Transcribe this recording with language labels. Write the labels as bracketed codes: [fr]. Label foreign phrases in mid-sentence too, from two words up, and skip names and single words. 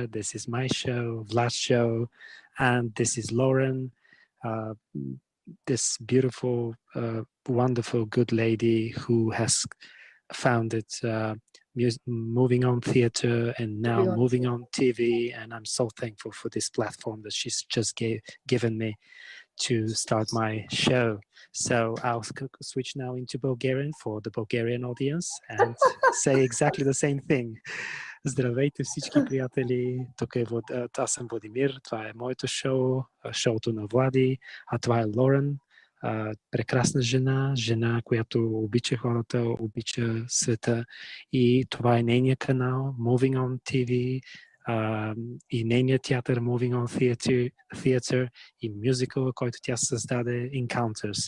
[en] This is my show, Vlad's show, and this is Laurene, uh, this beautiful, wonderful, good lady who has founded Moving On Theatre and now Moving On TV. And I'm so thankful for this platform that she's just given me to start my show. So I'll switch now into Bulgarian for the Bulgarian audience and say exactly the same thing. [bg] Здравейте всички приятели, тук е аз съм Владимир, това е моето шоу, шоуто на Влади, а това е Лорен, прекрасна жена, която обича хората, обича света и това е нейният канал Moving On TV, и нейният театър Moving On Theatre и мюзикъла, който тя създаде Encounters.